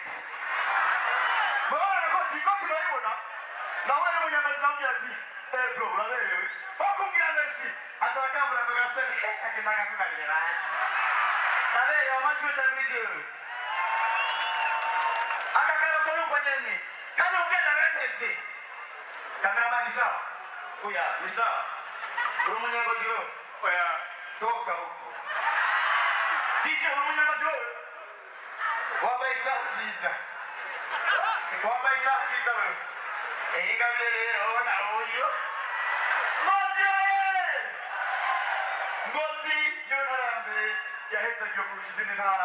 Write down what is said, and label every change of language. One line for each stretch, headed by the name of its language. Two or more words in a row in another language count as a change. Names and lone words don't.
Kinyarwanda: Murabona agakoti ko turayibona nawe n'umunyangozi nambwira ati bro uraberewe ko kukubwira merci atakambura agasene akenda akakuganira hasi. Naberewe amashyi cyane n'igihe akakara ko nuko nyene kandi ubwenda bemeze. Cameraman isa uya isa umunyangozi yo oya
Swahili: toka huko.
Kinyarwanda: DJ umunyangozi yo wambaye isaha nziza. Wambaye isaha nziza wewe. Ingabire rero na uyu Ngozi oye! Ngozi yo ntara ya mbere yahetse igihe kurusha izindi ntara.